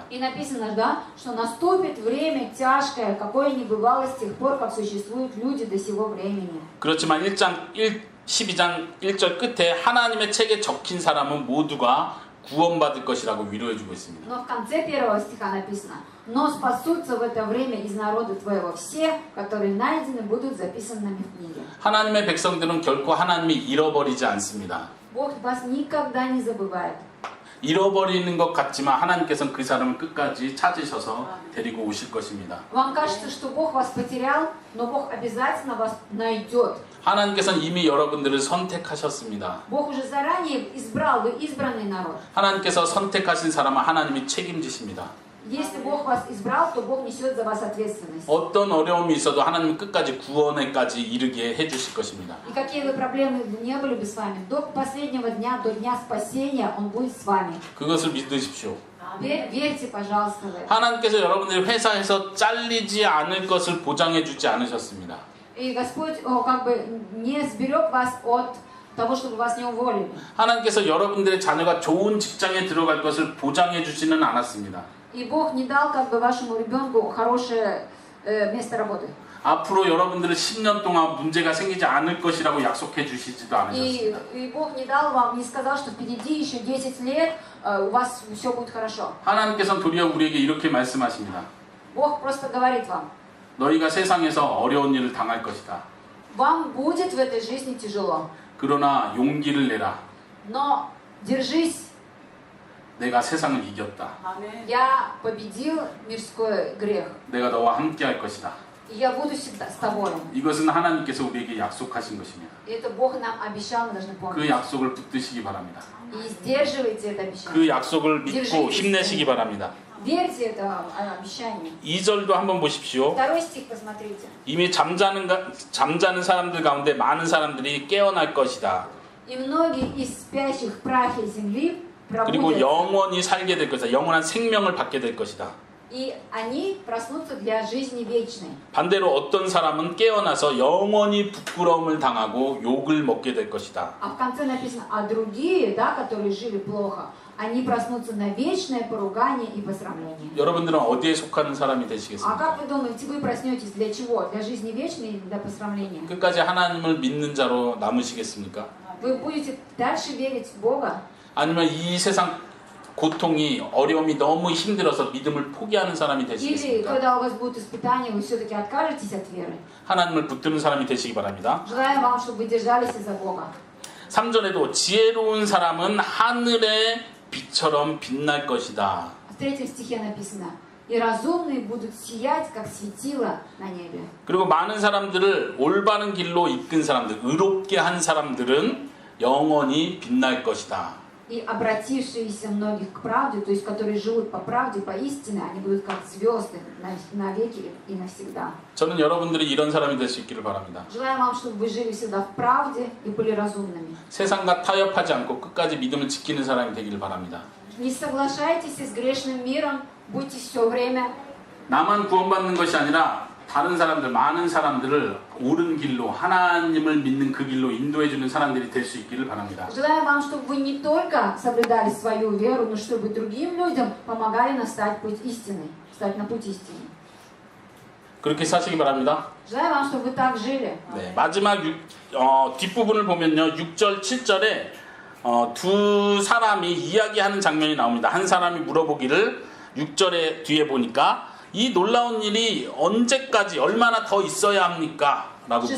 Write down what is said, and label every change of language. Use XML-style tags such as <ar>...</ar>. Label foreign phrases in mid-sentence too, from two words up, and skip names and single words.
<ru>И написано, да, что наступит время тяжкое, какое не бывало с тех пор, как существуют люди до сего времени.</ru> <ko>그렇지만 12장 1절 끝에 하나님의 책에 적힌 사람은 모두가 구원받을 것이라고 위로해주고 있습니다.</ko> <ru>Но в конце первого стиха написано, но спасутся в это время из народа твоего все, которые найдены, будут записанными в книге.</ru> <ko>하나님의 백성들은 결코 하나님이 잃어버리지 않습니다.</ko> <ru>Бог вас никогда не забывает.</ru> <ko>잃어버리는 것 같지만 하나님께서는 그 사람을 끝까지 찾으셔서 데리고 오실 것입니다.</ko> <ru>Вам кажется, что Бог вас потерял, но Бог обязательно вас найдет.</ru> <ko>하나님께서는 이미 여러분들을 선택하셨습니다.</ko> <ru>Бог уже заранее избрал, вы избранный народ.</ru> <ko>하나님께서 선택하신 사람은 하나님이 책임지십니다.</ko> <ru>Если Бог вас избрал, то Бог несет за вас ответственность.</ru> <ko>어떤 어려움이 있어도 하나님은 끝까지 구원에까지 이르게 해주실 것입니다.</ko> <ru>И какие бы проблемы не были бы с вами, до последнего дня, до дня спасения, Он будет с вами.</ru> <ko>그것을 믿으십시오.</ko> <ru>Верьте, пожалуйста, в это.</ru> <ko>하나님께서 여러분들이 회사에서 잘리지 않을 것을 보장해 주지 않으셨습니다.</ko> <ru>И Господь как бы не сберег вас от того, чтобы вас не уволили.</ru> <ko>하나님께서 여러분들의 자녀가 좋은 직장에 들어갈 것을 보장해 주지는 않았습니다.</ko> <ru>И Бог не дал как бы вашему ребенку хорошее место работы.</ru> <ko>앞으로 여러분들은 10년 동안 문제가 생기지 않을 것이라고 약속해 주시지도 않으셨습니다.</ko> <ru>И Бог не дал вам, не сказал, что впереди еще 10 лет у вас все будет хорошо.</ru> <ko>하나님께서는 도리어 우리에게 이렇게 말씀하십니다.</ko> <ru>Бог просто говорит вам,</ru> <ko>너희가 세상에서 어려운 일을 당할 것이다.</ko> <ru>вам будет в этой жизни тяжело,</ru> <ko>그러나 용기를 내라.</ko> <ru>но держись,</ru> <ko>내가 세상을 이겼다.</ko> <ru>я победил мирской грех,</ru> <ko>내가 너와 함께 할 것이다.</ko> <ru>и я буду всегда с тобой.</ru> <ko>이것은 하나님께서 우리에게 약속하신 것입니다.</ko> <ru>И это Бог нам обещал, мы должны</ru> <ko>그</ko> <ru>помнить.</ru> <ko>약속을 붙드시기 바랍니다.</ko> <ru>И сдерживайте это обещание.</ru> <ko>그 약속을 믿고 힘내시기 바랍니다.</ko> <ru>Верьте это обещание.</ru> <ko>2절도 한번 보십시오.</ko> <ru>Второй стих посмотрите.</ru> <ko>이미 잠자는 사람들 가운데 많은 사람들이 깨어날 것이다.</ko> <ru>И многие из спящих в прахе земли</ru> <ko>그리고</ko> <ru>пробудятся,</ru> <ko>영원히 살게 될 것이다. 영원한 생명을 받게 될 것이다.</ko> <ru>и они проснутся для жизни вечной.</ru> <ko>반대로 어떤 사람은 깨어나서 영원히 부끄러움을 당하고 욕을 먹게 될 것이다.</ko> <ru>А в конце написано, а другие, да, которые жили плохо, они проснутся на вечное поругание и посрамление.</ru> <ko>여러분들은 어디에 속하는 사람이</ko> <ru>А</ru> <ko>되시겠습니까?</ko> <ru>как вы думаете, вы проснетесь для чего? Для жизни вечной или для посрамления?</ru> <ko>끝까지 하나님을 믿는 자로 남으시겠습니까?</ko> <ru>Вы будете дальше верить в Бога?</ru> <ko>아니면 이 세상 고통이 어려움이 너무 힘들어서 믿음을 포기하는 사람이</ko> <ru>Или</ru> <ko>되시겠습니까?</ko> <ru>когда у вас будут испытания, вы все-таки откажетесь от веры?</ru> <ko>하나님을 붙드는 사람이 되시기 바랍니다.</ko> <ru>Желаю вам, чтобы вы держались из-за Бога.</ru> <ko>3절에도 지혜로운 사람은 하늘의 빛처럼 빛날 것이다.</ko> <ru>В 3 стихе написано, и разумные будут сиять, как светило на небе.</ru> <ko>그리고 많은 사람들을 올바른 길로 이끈 사람들, 의롭게 한 사람들은 영원히 빛날 것이다.</ko> <ru>И обратившиеся многих к правде, то есть которые живут по правде, по истине, они будут как звезды на веки и навсегда.</ru> <ko>저는 여러분들이 이런 사람이 될 수 있기를 바랍니다.</ko> <ru>Желаю вам, чтобы вы жили всегда в правде и были разумными.</ru> <ko>세상과 타협하지 않고 끝까지 믿음을 지키는 사람이 되기를 바랍니다.</ko> <ru>Не соглашайтесь с грешным миром, будьте все время.</ru> <ko>나만 구원받는 것이 아니라 다른 사람들, 많은 사람들을 옳은 길로 하나님을 믿는 그 길로 인도해주는 사람들이 될 수 있기를 바랍니다.</ko> <ru>Желаю вам, чтобы вы не только соблюдали свою веру, но чтобы другим людям помогали стать путь истины, стать на путь истины.</ru> <ko>그렇게 사시기 바랍니다.</ko> <ru>Желаю вам, чтобы вы так жили.</ru> <ko>네, 마지막 뒷부분을 보면요. 6절, 7절에 두 사람이 이야기하는 장면이 나옵니다. 한 사람이 물어보기를 6절에 뒤에 보니까 이 놀라운 일이 언제까지 얼마나 더 있어야 합니까? 라고</ko> <ru>В</ru>